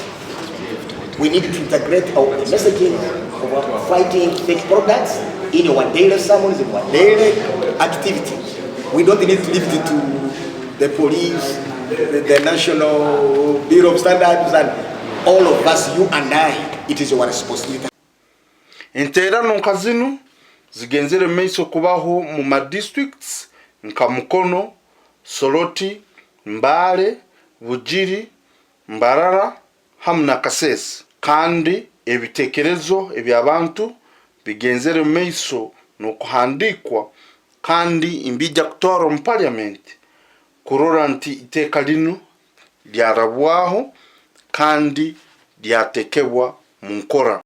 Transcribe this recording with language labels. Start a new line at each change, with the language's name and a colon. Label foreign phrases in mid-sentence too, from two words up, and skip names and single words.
English: We need to integrate our messaging of fighting fake products in our daily sermons, in our daily activities. We don't need to leave it to the police, the National Bureau of Standards, and all of us, you and I. It is our responsibility.
Tooro: Enterano nkazinu zigenzere meiso kubaho mu ma districts nka Mukono, Soroti, Mbale, Bujiri, Mbarara hamna Kasese. Kandi ebitekerezo ebyabantu bigenzere meiso no kuhandikwa kandi imbija kutwara mu parliament kurora nti iteka lino lyarabwaho kandi lyatekebwa mu nkora.